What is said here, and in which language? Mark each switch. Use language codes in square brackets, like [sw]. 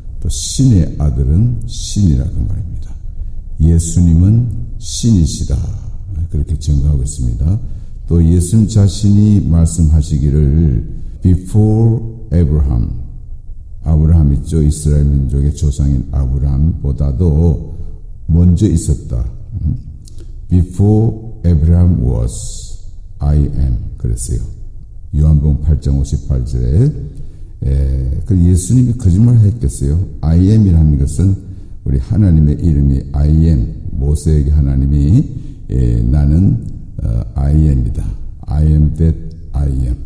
[ko] 또 신의 아들은 신이라 그 말입니다. 예수님은 신이시다 그렇게 증거하고 있습니다. 또 예수님 자신이 말씀하시기를 [en] Before Abraham, [ko] 아브라함 있죠. 이스라엘 민족의 조상인 아브라함보다도 먼저 있었다. [en] Before Abraham was, I am [ko] 그랬어요. 요한복음 8장 58절에 그 예수님이 거짓말 했겠어요. I am이라는 것은 우리 하나님의 이름이 I am, 모세에게 하나님이 나는 I am이다. [en] I am that I am.